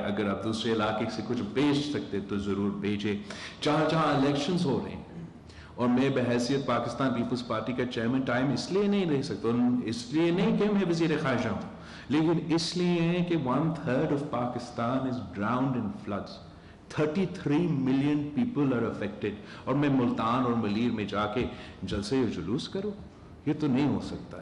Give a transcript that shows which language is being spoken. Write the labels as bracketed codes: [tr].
[ur] اگر آپ دوسرے علاقے سے کچھ بھیج سکتے تو ضرور بھیجیں. جہاں الیکشنز ہو رہے ہیں, اور میں بحیثیت پاکستان پیپلز پارٹی کا چیئرمین ٹائم اس لیے نہیں رہ سکتا, اس لیے نہیں کہ میں وزیر خارجہ ہوں, لیکن اس لیے کہ [en] 1/3 of Pakistan is drowned in floods. 33 million people are affected. [ur] اور میں ملتان اور ملیر میں جا کے جلسے اور جلوس کروں, یہ تو نہیں ہو سکتا.